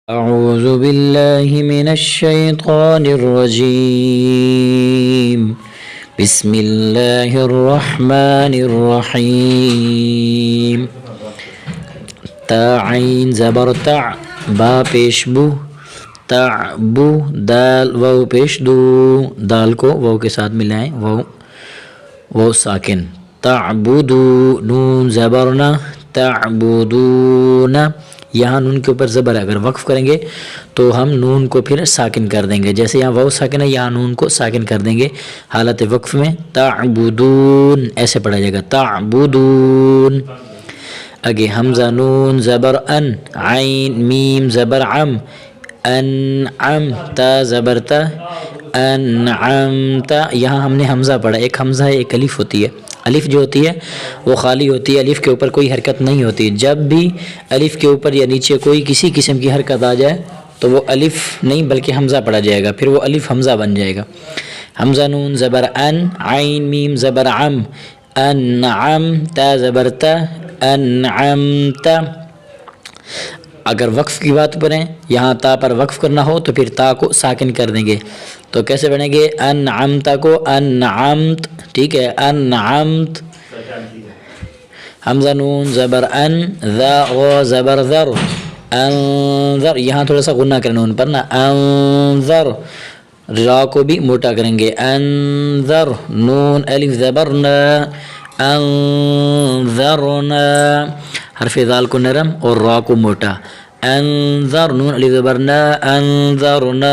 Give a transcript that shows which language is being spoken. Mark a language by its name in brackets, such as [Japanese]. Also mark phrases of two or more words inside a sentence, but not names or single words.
[Arabic] أعوذ بالله من الشيطان الرجيم بسم الله الرحمن الرحيم [Urdu] تا عين زبر تع با پیش بو تعبو دال واو پیش دو دال کو واو کے ساتھ ملائیں واو ساکن تعبدو نون زبرنا تعبدون یہاں نون کے اوپر زبر ہے، اگر وقف کریں گے تو ہم نون کو پھر ساکن کر دیں گے، جیسے یہاں واو ساکن ہے یہاں نون کو ساکن کر دیں گے حالت وقف میں تعبدون ایسے پڑھا جائے گا تعبدون۔ آگے حمزہ نون زبر ان عین میم زبر عم انعم تا زبر تا انعمتا، یہاں ہم نے حمزہ پڑھا، ایک حمزہ ہے ایک الف ہوتی ہے، الف جو ہوتی ہے وہ خالی ہوتی ہے، الف کے اوپر کوئی حرکت نہیں ہوتی، جب بھی الف کے اوپر یا نیچے کوئی کسی قسم کی حرکت آ جائے تو وہ الف نہیں بلکہ حمزہ پڑھا جائے گا، پھر وہ الف حمزہ بن جائے گا۔ حمزہ نون زبر ان عین میم زبر عم انعم تا زبر تا انعمتا۔ اگر وقف کی بات کریں یہاں تا پر وقف کرنا ہو تو پھر تا کو ساکن کر دیں گے، تو کیسے بنیں گے انعمتا کو انعمت، ٹھیک ہے انعمت۔ حمزہ نون زبر ان ذا غ زبر ذر انذر، یہاں تھوڑا سا غنہ کریں نون پر نا انذر، را کو بھی موٹا کریں گے انذر، نون الف زبر نا انذرنا، حرف ذال کو نرم اور را کو موٹا انذر، نون الف زبر نا انذرنا۔